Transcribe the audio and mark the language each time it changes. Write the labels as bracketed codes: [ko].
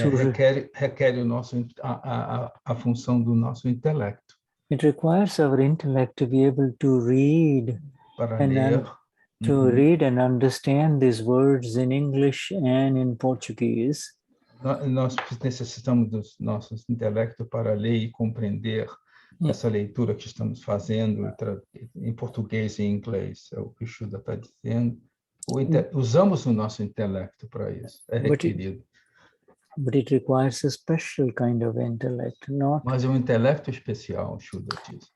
[pt] Requer a função do nosso intelecto. [en] It requires our intellect to be able to read read and understand these words in English and in Portuguese. [pt] Nós necessitamos do nosso intelecto para ler e compreender essa leitura que estamos fazendo em português e em inglês, é o que o Shuddha está dizendo. Usamos o nosso intelecto para isso, é requerido. [en] But it requires a special kind of intellect, not. [pt] Mas é um intelecto especial, Shuddha diz.